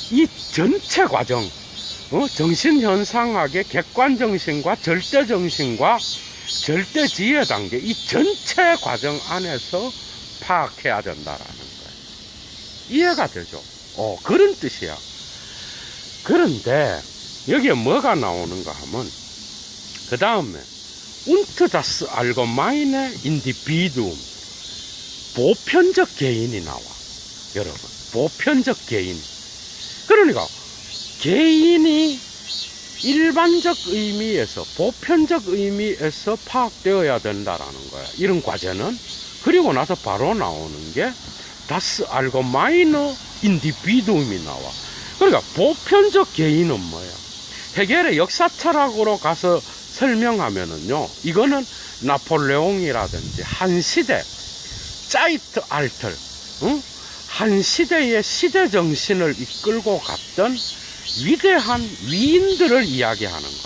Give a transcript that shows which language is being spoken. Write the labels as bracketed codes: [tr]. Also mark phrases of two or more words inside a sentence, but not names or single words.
[ko] 이 전체 과정, 정신현상학의 객관정신과 절대정신과 절대지혜 단계, 이 전체 과정 안에서 파악해야 된다라는 거예요. 이해가 되죠? 그런 뜻이야. 그런데 여기에 뭐가 나오는가 하면, 그 다음에 [de] und das allgemeine Individuum, [ko] 보편적 개인이 나와. 여러분, 보편적 개인. 그러니까 개인이 일반적 의미에서, 보편적 의미에서 파악되어야 된다라는 거야. 이런 과제는. 그리고 나서 바로 나오는 게 [de] das allgemeine Individuum [ko] 이 나와. 그러니까 보편적 개인은 뭐야? 헤겔의 역사 철학으로 가서 설명하면은요, 이거는 나폴레옹이라든지 한 시대, 짜이트 알틀, 한 시대의 시대 정신을 이끌고 갔던 위대한 위인들을 이야기하는 거야.